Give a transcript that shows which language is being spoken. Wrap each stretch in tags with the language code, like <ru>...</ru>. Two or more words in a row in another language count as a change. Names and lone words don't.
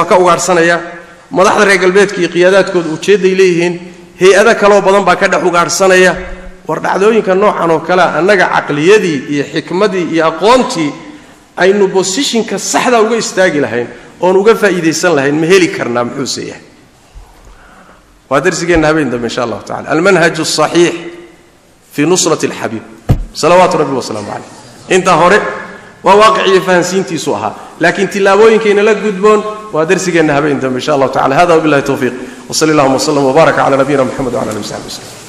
<so>ka ugaarsanaya madaxda reer galbeedka iyo qiyaadaadkooda ujeeday leeyihiin hay'ado kale oo badan baa ka dhex ugaarsanaya war dhacdooyinka noocan oo kale annaga aqliyadii iyo xikmadii iyo aqoontii aynu positionka saxda uga istaagi lahayn oon uga faa'iideysan lahayn ma heli karnaa muxuu yahay waa darsigeena habeen dambe</so> <ar>إن شاء الله تعالى المنهج الصحيح في نصرة الحبيب صلوات ربي وسلامه عليه</ar> <so>inta hore waa waaqici fahansiintiisu aha laakiin tilaabooyinkeena la gudboon waa darsigeena habeen dambe</so> <ar>إن شاء الله تعالى</ar> <so>hada</so> <ar>بالله التوفيق وصلى الله وسلم وبارك على نبينا محمد وعلى آله وصحبه</ar>